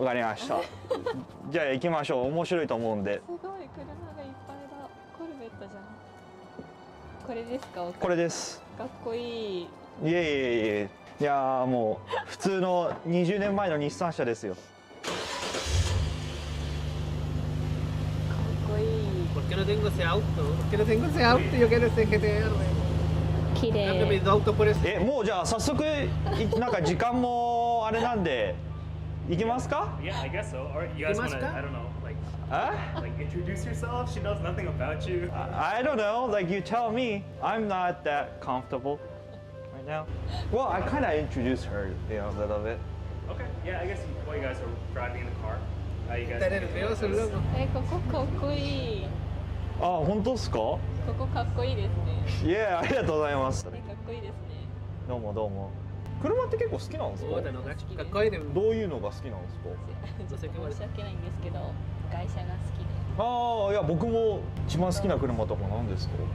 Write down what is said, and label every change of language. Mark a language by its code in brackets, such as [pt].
[ja] わかりました。じゃあ行きましょう。面白いと思うんで。すごい車がいっぱいだ。コルベットじゃん。これですか？これです。かっこいい。いえいえいえ。いやーもう普通の20年前の日産車ですよ。 [es] ¿Por qué no tengo ese auto? ¿Por qué no tengo ese auto? Yo quiero ese GTR. [ja] 綺麗。 [es] Cambio mi auto por ese. [ja] もうじゃあ早速なんか時間もあれなんで行きますか？ [en] Yeah, I guess so. Or you guys wanna, I don't know, like introduce yourself? She knows nothing about you. I don't know. Like you tell me. I'm not that comfortable right now. Well, I kind of introduced her, you know, a little bit. Okay. Yeah, I guess while you guys are driving in the car, you guys. [es] Está nervioso el loco. [ja] ここかっこいい。あ、本当ですか？ここかっこいいですね。いや、ありがとうございます。かっこいいですね。どうもどうも。車って結構好きなんですか？どういうのが好きなんですか？申し訳ないんですけど、外車が好きで。ああ、いや僕も一番好きな車とか何ですか？